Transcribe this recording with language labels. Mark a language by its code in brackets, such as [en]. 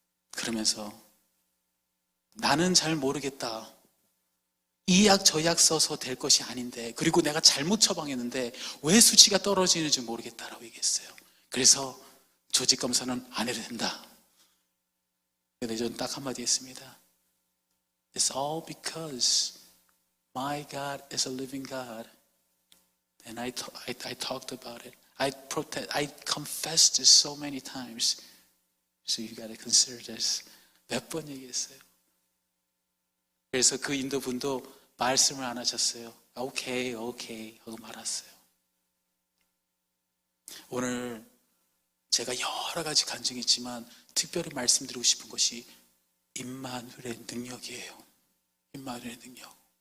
[ko] 그러면서 나는 잘 모르겠다. 이 약 저 약 써서 될 것이 아닌데 그리고 내가 잘못 처방했는데 왜 수치가 떨어지는지 모르겠다라고 얘기했어요. 그래서 조직 검사는 안 해도 된다. 근데 저는 딱 한마디 했습니다. [en] It's all because my God is a living God. And I talked about it. I confessed this so many times. So you got to consider this. [ko] 몇 번 얘기했어요. 그래서 그 인도 분도 말씀을 안 하셨어요. 오케이 하고 말았어요. 오늘 제가 여러 가지 간증이 있지만 특별히 말씀드리고 싶은 것이 임마누엘의 능력이에요. 임마누엘의 능력.